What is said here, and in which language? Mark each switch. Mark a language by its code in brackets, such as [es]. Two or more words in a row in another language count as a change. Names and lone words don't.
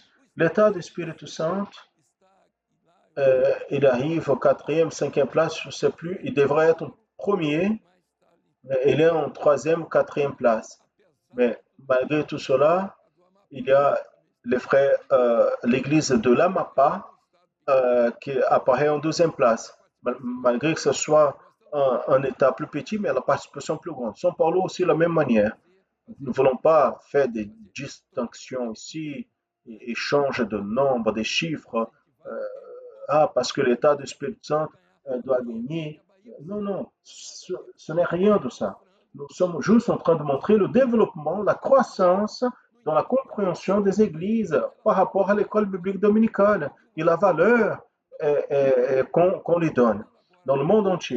[fr] L'état du Espírito Santo, il arrive au quatrième, cinquième place, je ne sais plus, il devrait être premier, mais il est en troisième, quatrième place. Mais malgré tout cela, il y a les frères, l'église de l'Amapa qui apparaît en deuxième place, malgré que ce soit un État plus petit, mais la participation plus grande. São Paulo aussi de la même manière. Nous ne voulons pas faire des distinctions ici, échange de nombres, des chiffres, parce que l'État du Espírito Santo doit gagner. Non, non, ce n'est rien de ça. Nous sommes juste en train de montrer le développement, la croissance dans la compréhension des églises par rapport à l'école biblique dominicale et la valeur qu'on lui donne dans le monde entier.